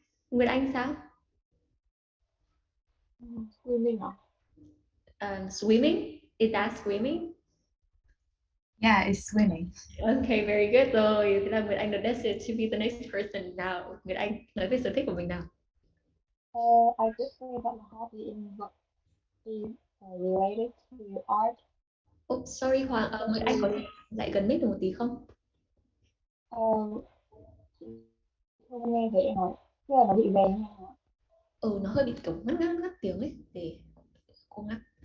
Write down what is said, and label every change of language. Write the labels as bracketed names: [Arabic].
[Vietnamese] Nguyệt Anh sao? [English] swimming ạ. Swimming? Is that swimming? Yeah, it's swimming. Okay, very good rồi. [Vietnamese] Thế là Nguyệt Anh được [English] destined to be the next person. [Vietnamese] Nào, Nguyệt Anh nói về sở thích của mình nào. [English] I could say that my hobby is related to art. Oh, sorry [Vietnamese] Hoàng, Nguyệt Anh có thể lại gần mic được một tí không? Chị không nghe thấy em nói, tức là nó bị về nha. Nó hơi bị kiểu ngắt tiếng ấy, để cô ngắt.